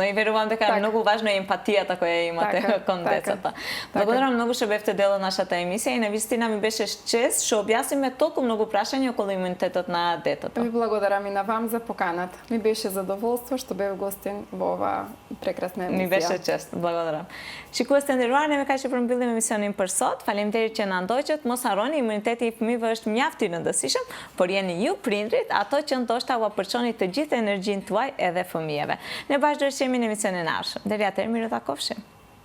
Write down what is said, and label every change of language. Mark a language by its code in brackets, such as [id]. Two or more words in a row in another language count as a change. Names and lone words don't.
[mk] И верувам дека е многу важна емпатијата која имате кон децата. Благодарам многу што бевте дел од нашата емисија и навистина ми беше чест што објасниме толку многу прашања околу имунитетот на детето. Ви благодарам и на вам за поканата. Ми беше задоволство што бев гостин во оваа прекрасна емисија. Ми беше чест. Благодарам. [sq] Shikues të nderuar, neve kaq që përmbyllim emisionin për sot. Faleminderit që na ndoqët. Mos harroni, imuniteti i fëmijëve është mjaft i rëndësishëm, por jeni ju prindrit ato që ndoshta u apërçoni të gjithë energjinë tuaj edhe fëmijëve. Ne bashkë do të jemi në emisionin e ardhshëm. Deri atëherë mirë takofshim.